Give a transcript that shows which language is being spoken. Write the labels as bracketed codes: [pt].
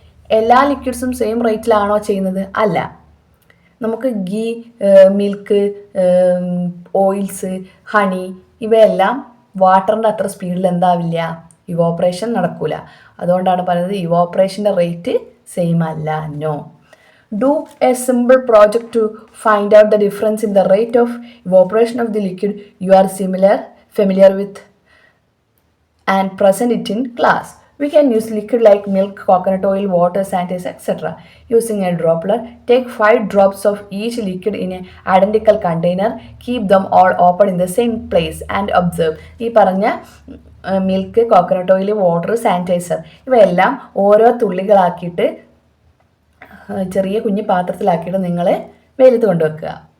[ml] എല്ലാ ലിക്വിഡ്സും സെയിം റേറ്റിലാണോ ചെയ്യുന്നത്? അല്ല. നമുക്ക് ഗീ, മിൽക്ക്, ഓയിൽസ്, ഹണി ഇവയെല്ലാം വാട്ടറിൻ്റെ അത്ര സ്പീഡിൽ എന്താവില്ല, ഇവോപ്പറേഷൻ നടക്കില്ല. അതുകൊണ്ടാണ് പറയുന്നത് ഇവോപ്പറേഷൻ്റെ റേറ്റ് സെയിം അല്ല. [en] No. Do a simple project to find out the difference in the rate of evaporation of the liquid you are familiar with and present it in class. We can use liquid like milk, coconut oil, water, sanitizer, etc. Using a dropper, take 5 drops of each liquid in an identical container. Keep them all open in the same place and observe. [ml] ഈ പറഞ്ഞ milk, coconut oil, water, sanitiser ഇവയെല്ലാം ഓരോ തുള്ളികളാക്കിയിട്ട് ചെറിയ കുഞ്ഞു പാത്രത്തിലാക്കിയിട്ട് നിങ്ങൾ വെയിലത്ത് കൊണ്ടുവെക്കുക.